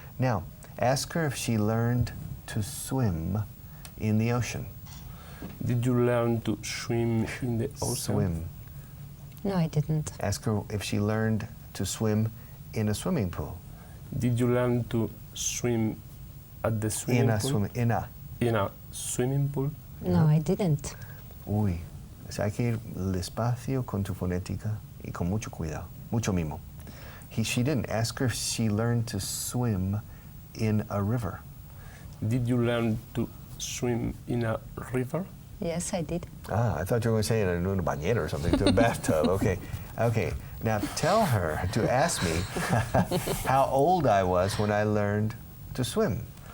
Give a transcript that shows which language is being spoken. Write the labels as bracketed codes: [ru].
[en] Now, ask her if she learned to swim in the ocean. Did you learn to swim in the ocean? Swim. No, I didn't. Ask her if she learned to swim in a swimming pool. Did you learn to swim at the swimming pool? In a swimming pool? No, I didn't. [es] Uy, o sea, hay que ir despacio con tu fonética y con mucho cuidado, mucho mimo. [en] She didn't. Ask her if she learned to swim in a river. Did you learn to swim in a river? Yes, I did. Ah, I thought you were going to say in a bañera or something, to a bathtub. Okay. Okay. Now tell her to ask me how old I was when I learned to swim.